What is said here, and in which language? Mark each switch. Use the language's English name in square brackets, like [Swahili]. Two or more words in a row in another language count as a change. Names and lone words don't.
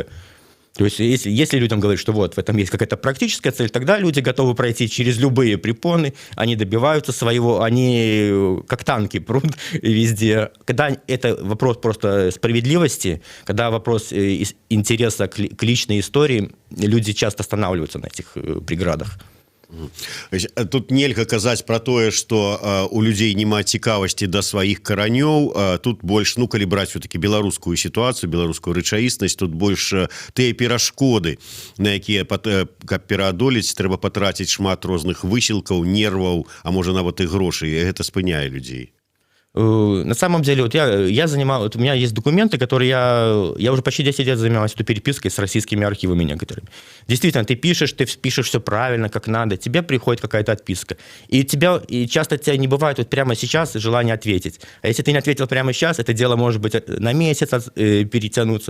[Russian] То есть если людям говорить, что вот в этом есть какая-то практическая цель, тогда люди готовы пройти через любые препоны, они добиваются своего, они как танки прут везде. Когда это вопрос просто справедливости, когда вопрос интереса к личной истории, люди часто останавливаются на этих преградах. [Belarusian] Тут нельга казаць про тое, что у людзей няма цікавасці да сваіх каранёў. Тут больш, калі браць все-таки беларускую сітуацыю, беларускую рэчаіснасць, тут больш тыя перашкоды, на якія каб пераадолець, трэба патраціць шмат розных высілкаў, нерваў, а можа нават і грошай, і гэта спыняе людзей. [Russian] На самом деле, вот я занимал, вот у меня есть документы, которые я уже почти 10 лет занимаюсь этой перепиской с российскими архивами некоторыми. Действительно, ты пишешь все правильно, как надо, тебе приходит какая-то отписка. И часто у тебя не бывает вот прямо сейчас желания ответить. А если ты не ответил прямо сейчас, это дело может быть на месяц перетянуться.